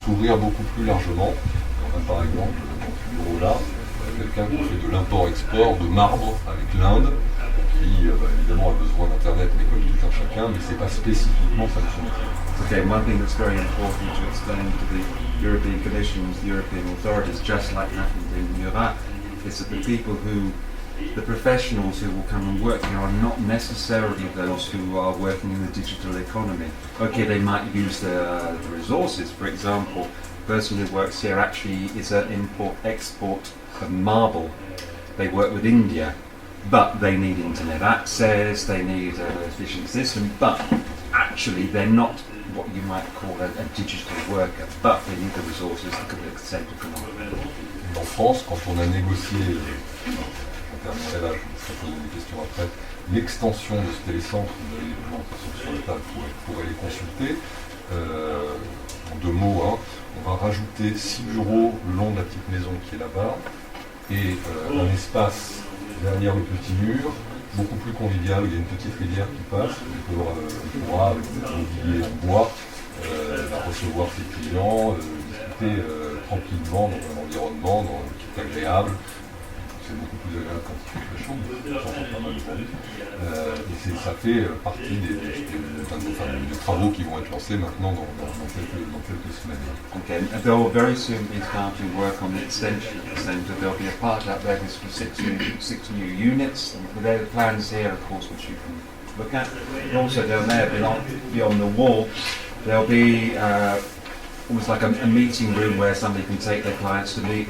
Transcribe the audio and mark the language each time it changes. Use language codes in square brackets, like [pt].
[fr] s'ouvrir beaucoup plus largement. On a par exemple dans ce bureau-là quelqu'un qui fait de l'import-export de marbre avec l'Inde, qui évidemment a besoin d'Internet, mais comme tout un chacun, mais c'est pas spécifiquement sa métier. [en] Okay, one thing that's very important to explain to the European Commissions, the European authorities, just like happened in Murat, is that the professionals who will come and work here are not necessarily those who are working in the digital economy. Okay, they might use the resources. For example, the person who works here actually is an import-export of marble. They work with India, but they need internet access, they need an efficient system, but actually they're not what you might call a digital worker, but they need the resources to accept economic. [fr] En France, quand on a négocié, on terminerai là, je vous poser des questions après, l'extension de ce télécentre, vous avez les plans qui sont sur la table pour aller les consulter. En deux mots, on va rajouter 6 bureaux le long de la petite maison qui est là-bas et un espace derrière le petit mur, beaucoup plus convivial, où il y a une petite rivière qui passe, on pourra, avec des mobilier en bois, recevoir ses clients, discuter tranquillement dans un environnement qui est agréable. C'est beaucoup plus agréable quand il fait très chaud, j'entends pas mal aujourd'hui. Et ça fait partie des travaux qui vont être lancés maintenant dans quelques semaines. [en] Okay, and they'll very soon be starting work on the extension of the centre. There'll be a part out there with 6 new units. And there are the plans here, of course, which you can look at. And also down there, beyond the wall, there'll be almost like a meeting room where somebody can take their clients to meet.